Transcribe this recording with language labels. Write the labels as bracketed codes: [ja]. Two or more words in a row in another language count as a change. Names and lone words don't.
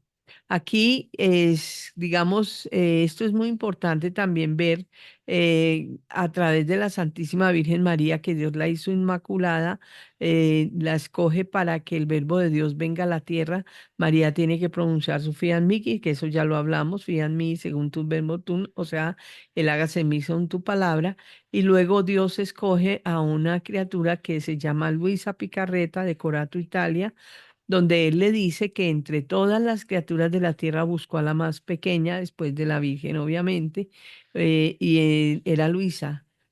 [es] Aquí es, digamos, esto es muy importante también ver a través de la Santísima Virgen María, que Dios la hizo inmaculada, la escoge para que el verbo de Dios venga a la tierra. María tiene que pronunciar su [la] fiat mihi, [es] que eso ya lo hablamos, [la] fiat mihi [es] según tu verbo tú, o sea, el hágase en mí según tu palabra. Y luego Dios escoge a una criatura que se llama Luisa Picarreta de Corato, Italia, donde él le dice que entre todas las criaturas de la tierra buscó a la más pequeña, después de la Virgen, obviamente, y era Luisa.